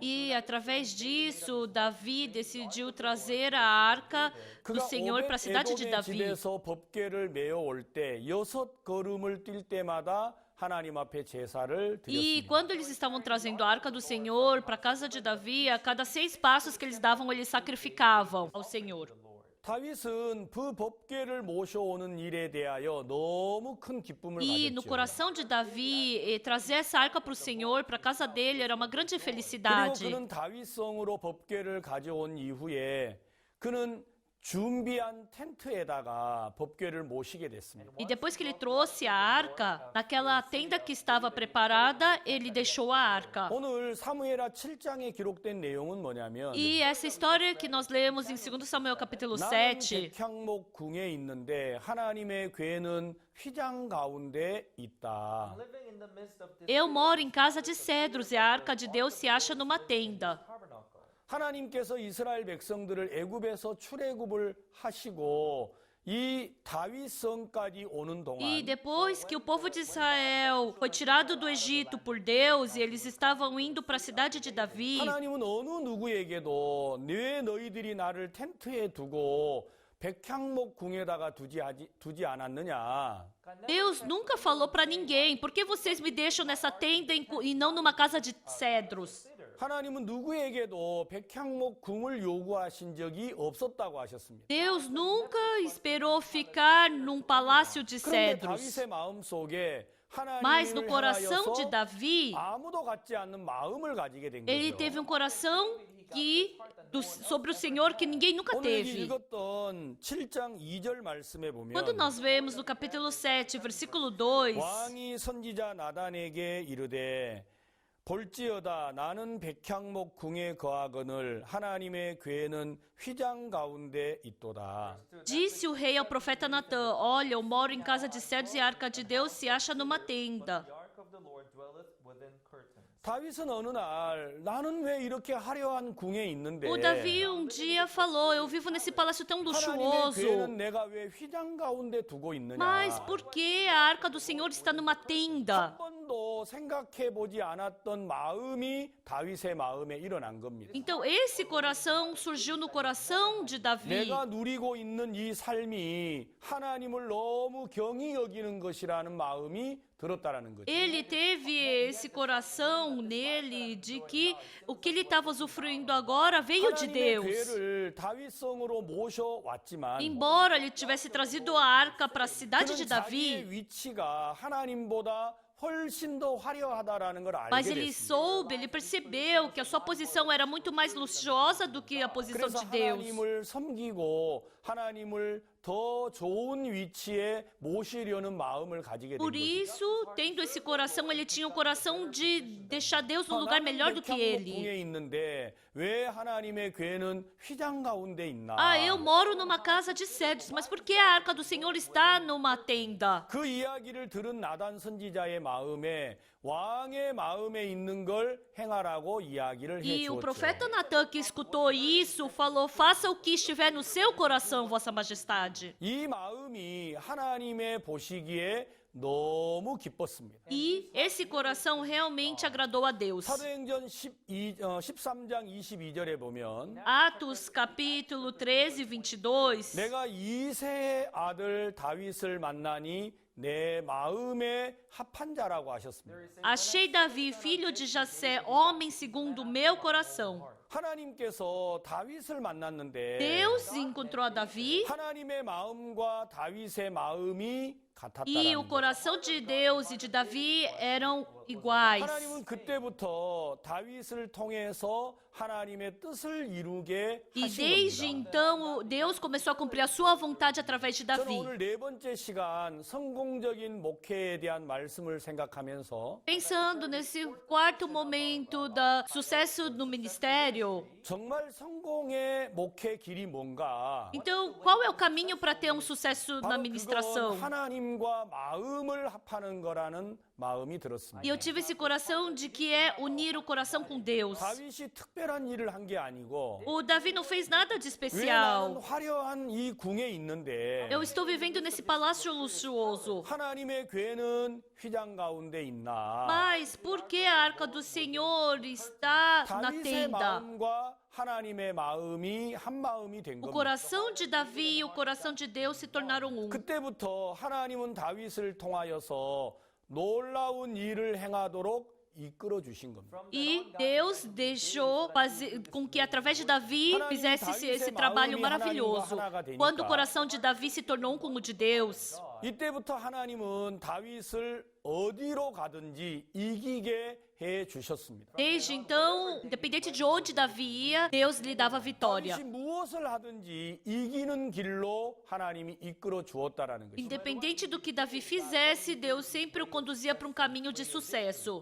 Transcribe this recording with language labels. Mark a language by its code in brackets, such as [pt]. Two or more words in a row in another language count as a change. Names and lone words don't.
[pt] E através disso, Davi decidiu trazer a arca do [ko] 그가 [pt] Senhor para a cidade de [ko] 오벳 [pt] Davi. [ko] 집에서 법궤를 메어 올 때 6걸음을 뛸 때마다 하나님 앞에 제사를 [pt] E [ko] 드렸습니다. [pt] quando eles estavam trazendo a arca do Senhor para a casa de Davi, a cada 6 passos que eles davam, eles sacrificavam ao Senhor. [ko] 다윗은 그 법궤를 모셔오는 일에 대하여 너무 큰 기쁨을 [pt] E no [ko] 가졌죠. [pt] coração de Davi, trazer essa arca para o Senhor, para a casa dele, era uma grande [ko] 그리고 [pt] felicidade. [ko] 그는 다윗성으로 법궤를 가져온 이후에 그는 준비한 텐트에다가 법궤를 모시게 됐습니다. [pt] E depois que ele trouxe a arca, naquela tenda que estava preparada, ele deixou a arca. [ko] 오늘 사무엘하 7장에 기록된 내용은 뭐냐면 [pt] E essa história que nós lemos em 2 Samuel capítulo [ko] 나는 [pt] 7, [ko] 백향목 궁에 있는데 하나님의 궤는 휘장 가운데 있다. [en] Living in the midst of this [pt] eu moro em casa de cedros e a arca de Deus se acha numa tenda. [en] tabernacle. [ko] 하나님께서 이스라엘 백성들을 애굽에서 출애굽을 하시고 이 다윗성까지 오는 [pt] E [ko] 동안 [pt] depois que o povo de Israel foi tirado do Egito por Deus e eles estavam indo para a cidade de Davi, [ko] 하나님은 어느 누구에게도 왜 너희들이 나를 텐트에 두고 백향목 궁에다가 두지 않았느냐. [pt] Deus nunca falou para ninguém: por que vocês me deixam nessa tenda e não numa casa de cedros? [ko] 하나님은 누구에게도 백향목 궁을 요구하신 적이 없었다고 하셨습니다. [pt] Deus nunca esperou ficar num palácio de [ko] 그런데 [pt] cedros. [ko] 다윗의 마음 속에 [pt] Mas no [ko] 하나님을 [pt] coração de [ko] 향하여서 [pt] Davi, [ko] 아무도 갖지 않는 마음을 가지게 된 [pt] ele [ko] 거죠. [pt] teve um coração sobre o Senhor que ninguém nunca [ko] 오늘 여기 [pt] teve. [ko] 읽었던 7장 2절 말씀에 [pt] Quando [ko] 보면 [pt] nós vemos no capítulo 7, versículo 2, [ko] 왕이 선지자 나단에게 이르되 볼지어다 나는 백향목 궁에 거하거늘 하나님의 궤는 휘장 가운데 있도다. [pt] disse o rei ao profeta Natã: olha, eu moro em casa de cedros e a arca de Deus se acha numa tenda. [en] The ark of the Lord dwelleth within curtains. [ko] 다윗은 어느 날 나는 왜 이렇게 화려한 궁에 있는데 [pt] O Davi dia falou: eu vivo nesse palácio tão [ko] 하나님의 [pt] luxuoso, [ko] 궤는 내가 왜 휘장 가운데 두고 있느냐. [pt] mas por que a arca do Senhor está numa tenda? [ko] 한 번도 생각해 보지 않았던 마음이 다윗의 마음에 일어난 겁니다. [pt] Então esse coração surgiu no coração de Davi. [ko] 내가 누리고 있는 이 삶이 하나님을 너무 경히 여기는 것이라는 마음이 들었다라는 거죠. [pt] Ele teve esse coração nele de que o que ele estava usufruindo agora veio de [ko] 하나님의 [pt] Deus. [ko] 궤를 다윗성으로 모셔왔지만 [pt] Embora ele tivesse trazido a arca para a cidade de [ko] 그는 [pt] Davi, [ko] 자기의 위치가 하나님보다 훨씬 더 화려하다라는 걸 알게 [pt] mas ele [ko] 됐습니다. [pt] soube, ele percebeu que a sua posição era muito mais luxuosa do que a posição [ko] 그래서 [pt] de Deus. [ko] 하나님을 섬기고 하나님을 더 좋은 위치에 모시려는 마음을 가지게 된 [pt] Por [ko] 거죠. [pt] isso, tendo esse coração, ele tinha o coração de deixar Deus num lugar melhor do que ele. [ko] 궁에 있는데 왜 하나님의 궤는 휘장 가운데 있나? [pt] Ah, eu moro numa casa de cedros, mas por que a arca do Senhor está numa tenda? [ko] 그 이야기를 들은 나단 선지자의 마음에 왕의 마음에 있는 걸 행하라고 이야기를 [pt] E o [ko] 해주었죠. [pt] profeta Natã, que escutou isso, falou: faça o que estiver no seu coração, Vossa Majestade. [ko] 이 마음이 하나님의 보시기에 너무 기뻤습니다. [pt] E esse coração realmente agradou a Deus. [ko] 사도행전 13장 22절에 보면 [pt] Atos capítulo 13, 22. [ko] 내가 이새의 아들 다윗을 만나니 내 마음에 합한 자라고 하셨습니다. [pt] Achei Davi, filho de Jessé, homem segundo o meu coração. [ko] 하나님께서 다윗을 만났는데 [pt] Deus encontrou a Davi [ko] 하나님의 마음과 다윗의 마음이 [pt] E o [ko] 같았다라는 거예요. [pt] coração de Deus e de Davi eram iguais. [ko] 하나님은 그때부터 다윗을 통해서 하나님의 뜻을 이루게 [pt] E [ko] 하신 [pt] desde [ko] 겁니다. [pt] então, Deus começou a cumprir a sua vontade através de [ko] 저는 [pt] Davi. [ko] 오늘 네 번째 시간 성공적인 목회에 대한 말씀을 생각하면서 [pt] Pensando nesse quarto momento da sucesso no ministério, [ko] 정말 성공의 목회 길이 뭔가? [pt] então qual é o caminho para ter um sucesso na [ko] 바로 [pt] ministração? [ko] 그건 하나님과 마음을 합하는 거라는 마음이 들었습니다. [pt] E eu tive esse coração de que é unir o coração com Deus. [ko] 다윗이 특별한 일을 한 게 아니고 [pt] O Davi não fez nada de [ko] 왜 나는 [pt] especial. [ko] 화려한 이 궁에 있는데 [pt] Eu estou vivendo nesse palácio luxuoso. [ko] 하나님의 괴는 휘장 가운데 있나? [pt] Mas por que a arca do Senhor está na [ko] 다윗의 [pt] tenda? [ko] 마음과 하나님의 마음이 한 마음이 된 [pt] O [ko] 겁니다. [pt] coração de Davi e o coração de Deus se tornaram um. [ko] 그때부터 하나님은 다윗을 통하여서 놀라운 일을 행하도록 이끌어 주신 겁니다. [pt] E Deus deixou com que através de Davi fizesse esse trabalho maravilhoso. Quando o coração de Davi se tornou um com o de Deus, [ko] 이때부터 하나님은 다윗을 어디로 가든지 이기게 해 주셨습니다. [pt] desde então, independente de onde Davi ia, Deus lhe dava vitória. [ko] 다윗이 무엇을 하든지 이기는 길로 하나님이 이끌어 주었다라는 것입니다. [pt] Independente do que Davi fizesse, Deus sempre o conduzia para um caminho de sucesso.